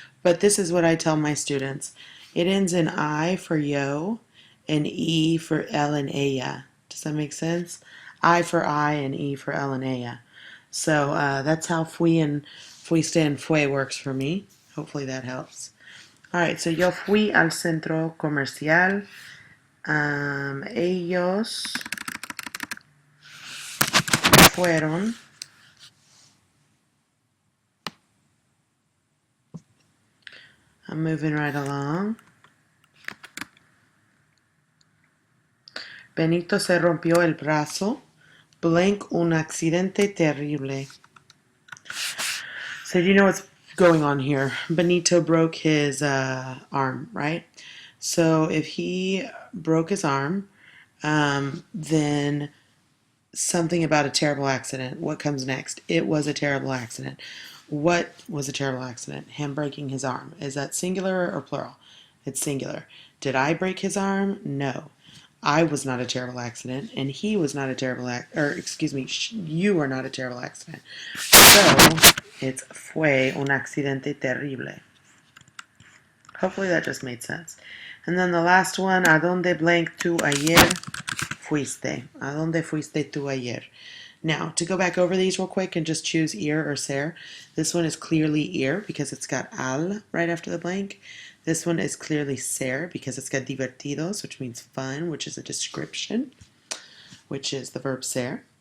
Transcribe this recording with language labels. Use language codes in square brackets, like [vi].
[en] But this is what I tell my students. It ends in I for yo and e for el and ella. Does that make sense? I for I and e for el and ella. So that's how fui and fuiste and fue works for me. Hopefully that helps. All right, so [es] yo fui al centro comercial. Ellos fueron [en] I'm moving right along. [es] Benito se rompió el brazo. Blank un accidente terrible. [en] So you know what's going on here. Benito broke his arm, right? So if he broke his arm, then something about a terrible accident. What comes next? It was a terrible accident. What was a terrible accident? Him breaking his arm. Is that singular or plural? It's singular. Did I break his arm? No. I was not a terrible accident, and he was not a terrible you are not a terrible accident. So, it's [es] fue un accidente terrible. [en] Hopefully that just made sense. And then the last one, [es] ¿a dónde blank tú ayer fuiste? ¿A dónde fuiste tú ayer? [en] Now, to go back over these real quick and just choose ir or ser, this one is clearly ir because it's got al right after the blank. This one is clearly ser because it's got divertidos, which means fun, which is a description, which is the verb ser.